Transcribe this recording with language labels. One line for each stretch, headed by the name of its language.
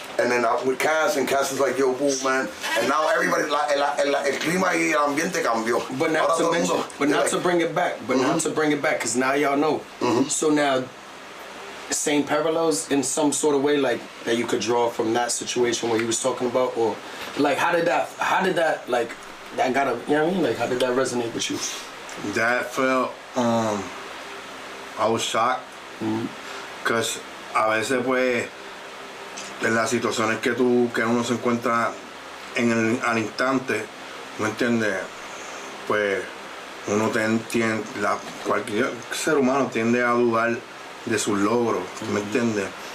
English: And then with Cass, and Cass is like, yo, boo, man. And now everybody,
Spanish: el clima y el ambiente cambió.
English: But now to mention, but not to bring it back, because now y'all know. So now, same parallels in some sort of way, like, that you could draw from that situation where you was talking about, or, like, how did that, like, that gotta, you know what I mean? Like, how did that resonate with you? That felt, I was shocked, because
Spanish: a veces, pues, en las situaciones que uno se encuentra al instante, ¿me entiendes? Pues uno cualquier ser humano tiende a dudar de sus logros, ¿me entiendes?